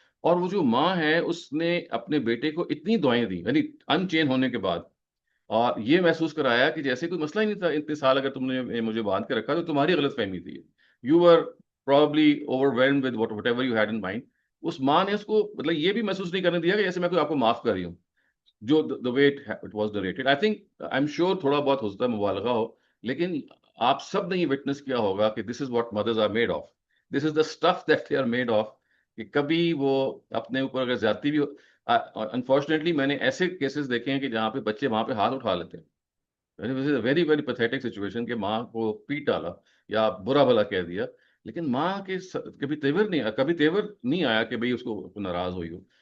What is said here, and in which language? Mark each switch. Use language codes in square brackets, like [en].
[ur] اور وہ جو ماں ہے اس نے اپنے بیٹے کو اتنی دعائیں دی, یعنی ان چین ہونے کے بعد, اور یہ محسوس کرایا کہ جیسے کوئی مسئلہ ہی نہیں تھا, اتنے سال اگر تم نے مجھے باندھ کے رکھا تو تمہاری غلط فہمی تھی, [en] You were probably overwhelmed with whatever you had in mind. [ur] اس ماں نے اس کو مطلب یہ بھی محسوس نہیں کرنے دیا کہ جیسے میں کوئی آپ کو معاف کر رہی ہوں, جو [en] the way it was narrated. I think I'm sure [ur] تھوڑا بہت ہو سکتا ہے مبالغہ ہو, لیکن آپ سب نے یہ وٹنس کیا ہوگا کہ [en] this is what mothers are made of, this is the stuff that they are made of. [ur] کہ کبھی وہ اپنے اوپر اگر زیادتی بھی, انفارچونیٹلی میں نے ایسے کیسز دیکھے ہیں کہ جہاں پہ بچے وہاں پہ ہاتھ اٹھا لیتے ہیں. [en] very very pathetic situation [ur] کہ ماں کو پیٹ ڈالا یا برا بھلا کہہ دیا, لیکن ماں کے کبھی تیور نہیں آیا کہ بھئی اس کو ناراض ہوئی ہو.